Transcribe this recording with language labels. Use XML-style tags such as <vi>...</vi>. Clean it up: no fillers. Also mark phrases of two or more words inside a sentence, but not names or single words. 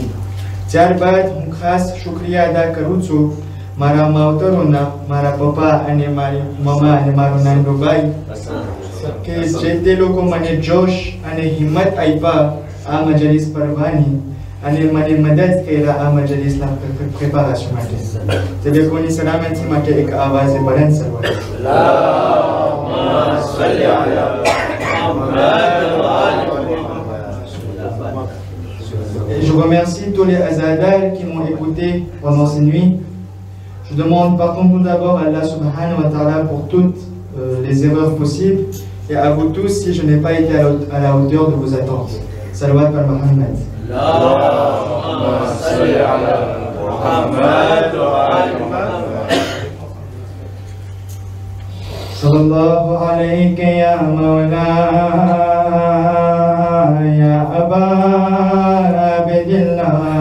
<gu>ત્યારબાદ હું ખાસ શુક્રિયા અદા કરું છું મારા માવતરોના, મારા પપ્પા અને મારી મમ્મા અને મારો નાનો ભાઈ કે જે તે લોકો મને જોશ અને હિંમત આપ્યા આ મજલિસ ભરવાની અને મને મદદ કર્યા આ મજલિસના પ્રિપેરેશન માટે. તે લોકોની સલામતી માટે એક આવાજે બુલંદ સરવર</gu> <ar>اللهم صل على محمد وآل محمد.</ar> <fr>Je remercie tous les azadars qui m'ont écouté pendant ces nuits. Je demande pardon tout d'abord à</fr> <ar>الله سبحانه وتعالى</ar> <fr>pour toutes les erreurs possibles et à vous tous si je n'ai pas été à la hauteur de vos attentes.</fr> <gu>સલાવાત પર મુહમ્મદ.</gu> <ar>اللهم صل على محمد وآل محمد. صلى الله عليك يا مولاي يا أبا عبد الله.</ar>